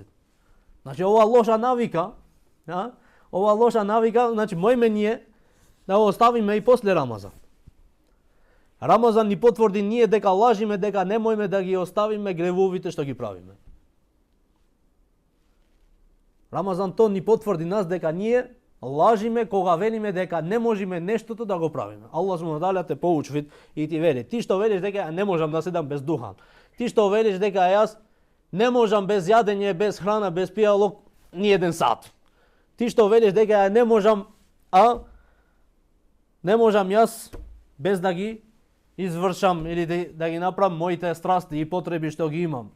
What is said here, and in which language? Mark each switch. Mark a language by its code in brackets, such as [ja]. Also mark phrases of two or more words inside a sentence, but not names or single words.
[mk] Значи ова лоша навика, значи мојме ние да го оставиме и после Рамазан. Рамазан ни потврди ние дека лажиме, дека не можеме да ги оставиме гревовите што ги правиме. Рамазан то ни потврди нас дека ние лажиме кога велиме дека не можеме нештото да го правиме. Аллах [ar] سبحانه وتعالى [mk] те поучи и ти вели, ти што велиш дека не можам да седам без духан. Ти што велиш дека јас не можам без јадење, без храна, без пијалок ни еден сат. Ти што велиш дека не можам јас без да ги извршам или да ги направам моите страсти и потреби што ги имам.